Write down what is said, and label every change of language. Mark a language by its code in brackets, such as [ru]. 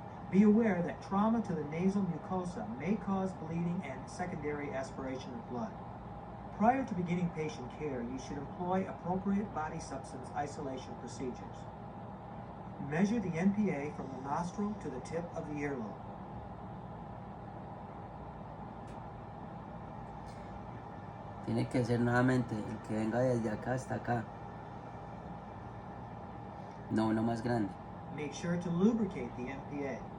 [en] Be aware that trauma to the nasal mucosa may cause bleeding and secondary aspiration of blood. Prior to beginning patient care, you should employ appropriate body substance isolation procedures. Measure the NPA from the nostril to the tip of the earlobe. [es] Tiene que ser nuevamente el que venga desde acá hasta acá. No uno más grande. [en] Make sure to lubricate the NPA.